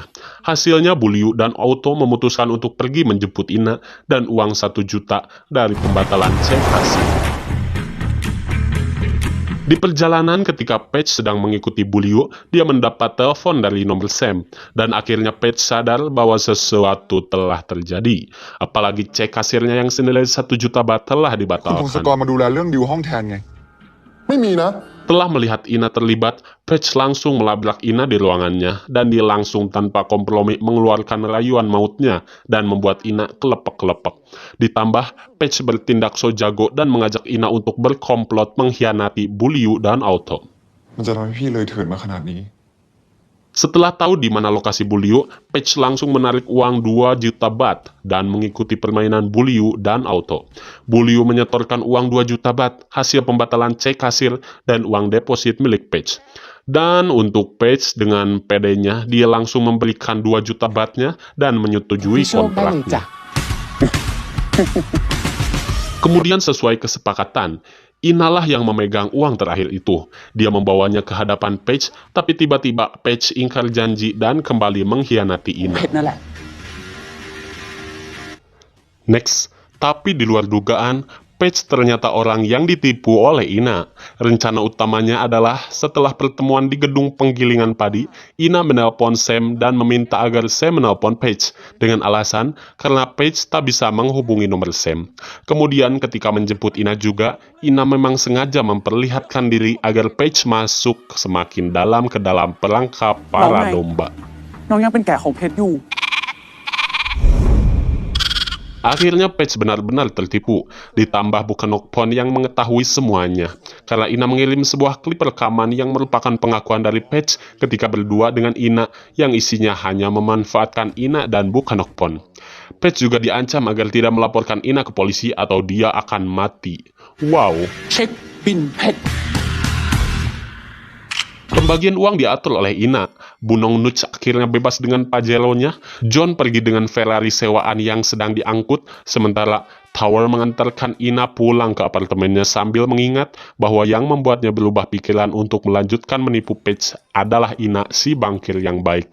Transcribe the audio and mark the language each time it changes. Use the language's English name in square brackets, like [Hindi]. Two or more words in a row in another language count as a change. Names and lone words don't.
[Indonesian] Hasilnya Bu Liu dan Auto memutuskan untuk pergi menjemput Ina dan uang 1 juta dari pembatalan cek hasil. Di perjalanan ketika Page sedang mengikuti Bu Liu, dia mendapat telepon dari nomor Sam, dan akhirnya Page sadar bahwa sesuatu telah terjadi. Apalagi cek kasirnya yang senilai 1 juta baht telah [Thai] คุณพงศ [Indonesian] dibatalkan. [Thai] กรมาดูแลเรื่องดิวห้องแทนไง ไม่มีนะ [Indonesian] Setelah melihat Ina terlibat, Page langsung melabrak Ina di ruangannya, dan dia langsung tanpa kompromi mengeluarkan rayuan mautnya dan membuat Ina kelepek-kelepek. Ditambah, Page bertindak so jago dan mengajak Ina untuk berkomplot mengkhianati Bu Liu dan Auto. [Thai] มันจะทำให้พี่เลยเถิดมาขนาดนี้ [Indonesian] Setelah tahu di mana lokasi Buliu, Page langsung menarik uang 2 juta baht dan mengikuti permainan Buliu dan auto. Buliu menyetorkan uang 2 juta baht, hasil pembatalan cek kasir dan uang deposit milik Page. Dan untuk Page dengan pedenya, dia langsung memberikan 2 juta bahtnya dan menyetujui [Thai] พี่โชคได้เลยจ้ะ [Indonesian] kontraknya. Kemudian sesuai kesepakatan, Inalah yang memegang uang terakhir itu. Dia membawanya ke hadapan Page, tapi tiba-tiba Page ingkar janji dan kembali mengkhianati Ina. [Thai] เพชรนั่นแหละ [Indonesian] Next, tapi di luar dugaan, Page ternyata orang yang ditipu oleh Ina. Rencana utamanya adalah setelah pertemuan di gedung penggilingan padi, Ina menelpon Sam dan meminta agar Sam menelpon Page dengan alasan karena Page tak bisa menghubungi nomor Sam. Kemudian ketika menjemput Ina juga, Ina memang sengaja memperlihatkan diri agar Page masuk semakin dalam ke dalam perangkap para domba. [Thai] น้องยังเป็นแกะของเพชรอยู่ [Indonesian] Akhirnya Page benar-benar tertipu, ditambah Bukanokpon yang mengetahui semuanya. Karena Ina mengirim sebuah klip rekaman yang merupakan pengakuan dari Page ketika berdua dengan Ina yang isinya hanya memanfaatkan Ina dan Bukanokpon. Page juga diancam agar tidak melaporkan Ina ke polisi atau dia akan mati. Wow. [Thai] เช็คบินเพชร [Indonesian] Pembagian uang diatur oleh Ina. Bunong Nuch akhirnya bebas dengan Pajeronya. John pergi dengan Ferrari sewaan yang sedang diangkut, sementara Tower mengantarkan Ina pulang ke apartemennya sambil mengingat bahwa yang membuatnya berubah pikiran untuk melanjutkan menipu Page adalah Ina, si bangkir yang baik.